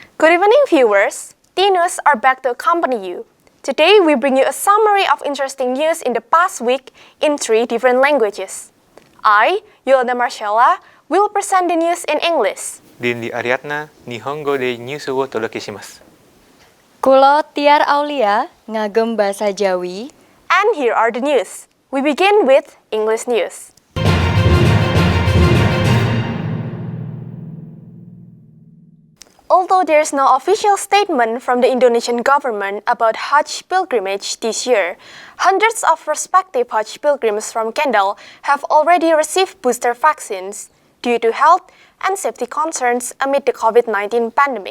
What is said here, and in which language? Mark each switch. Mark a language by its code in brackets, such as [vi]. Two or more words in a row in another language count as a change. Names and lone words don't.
[en] Good evening, viewers. T-News are back to accompany you. Today, we bring you a summary of interesting news in the past week in 3 different languages. I, Yolanda Marcella, will present the news in English. [ja] Dindi Ariadna, 日本語でNewsをお届けします. [jv] Kulo Tiar Aulia, ngagem bahasa Jawi. [en] And here are the news. We begin with English news. Although there is no official statement from the Indonesian government about Hajj pilgrimage this year, hundreds of prospective Hajj pilgrims from Kendal have already received booster vaccines due to health and safety concerns amid the COVID-19 pandemic.